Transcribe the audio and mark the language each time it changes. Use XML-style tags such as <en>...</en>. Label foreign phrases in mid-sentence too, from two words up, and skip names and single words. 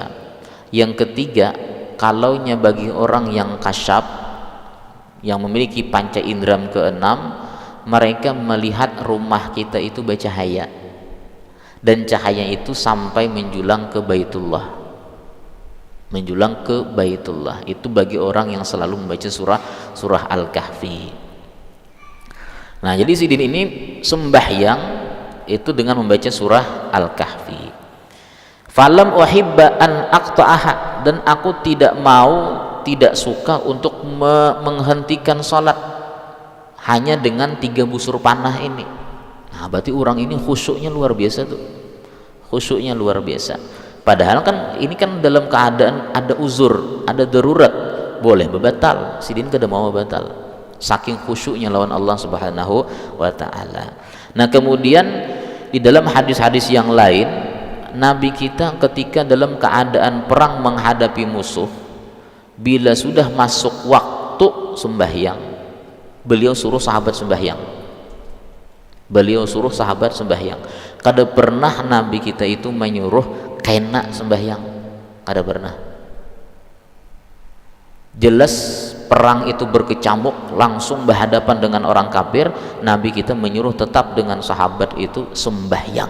<id>Yang ketiga, kalaunya bagi orang yang kasyaf, yang memiliki panca indram ke-6, mereka melihat rumah kita itu bercahaya, dan cahaya itu sampai menjulang ke Baitullah. Menjulang ke Baitullah itu bagi orang yang selalu membaca surah Al-Kahfi. Nah, jadi Sidin ini sembahyang itu dengan membaca surah Al-Kahfi.</id> <ar>فلم أحب أن أقطعها,</ar> <id>dan aku tidak suka untuk menghentikan salat hanya dengan 3 busur panah ini. Nah, berarti orang ini khusyuknya luar biasa tuh. Khusyuknya luar biasa. Padahal kan ini kan dalam keadaan ada uzur, ada darurat, boleh berbatal.</id> <bjn>Sidin kada mau batal. Saking khusyuknya lawan Allah</bjn> <ar>سبحانه وتعالى.</ar> <id>Nah, kemudian di dalam hadis-hadis yang lain, Nabi kita ketika dalam keadaan perang menghadapi musuh, bila sudah masuk waktu sembahyang, beliau suruh sahabat sembahyang. Beliau suruh sahabat sembahyang.</id> <bjn>Kada pernah Nabi kita itu menyuruh kena sembahyang. Kada pernah.</bjn> <id>Jelas perang itu berkecamuk, langsung berhadapan dengan orang kafir, Nabi kita menyuruh tetap dengan sahabat itu sembahyang.</id>